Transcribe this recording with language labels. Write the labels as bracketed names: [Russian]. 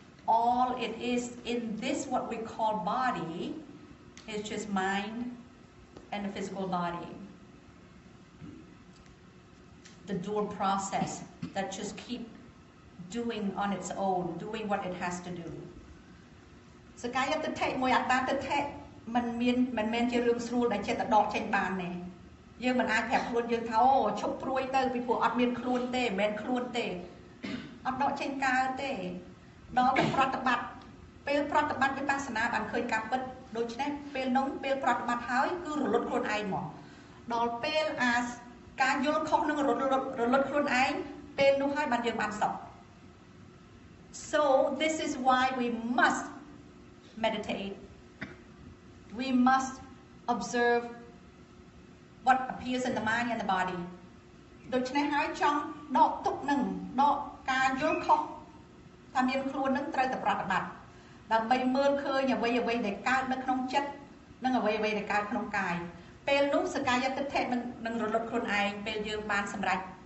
[English] All it is in this what we call body is just mind and the physical body. The dual process that just keep doing on its own, doing what it has to do. [Khmer] សក្កាយទិដ្ឋិមួយអត្តាទិដ្ឋិមិនមែនជារឿងស្រួលដែលចិត្តតែដកចេញបានទេយើងមិនអាចប្រាប់ខ្លួនយើងថាអូឈប់ព្រួយទៅពីព្រោះអត់មានខ្លួនទេមិនមែនខ្លួនទេអត់ដកចេញកើតទេដល់តែប្រតិបត្តិពេលប្រតិបត្តិវិបស្សនាបានឃើញការពិត ដូច្នេះពេលនោះពេលប្រតិបត្តិហើយគឺរលត់ខ្លួនឯងមកដល់ពេលការយល់ខុសនឹងរលត់ខ្លួនឯងពេលនោះហើយបានយើងបានសុខ [English] So this is why we must meditate. We must observe what appears in the mind and the body. [Khmer] ដូច្នេះហើយចង់ដកទុកនឹងដកការយល់ខុសថាមានខ្លួននឹងត្រូវតែប្រតិបត្តិដើម្បីមើលឃើញអ្វីដែលកើតនៅក្នុងចិត្តនិងអ្វីដែលកើតក្នុងកាយពេលនោះសកាយតិដ្ឋិនឹងរលត់ខ្លួនឯងពេលយើងបានសម្រេច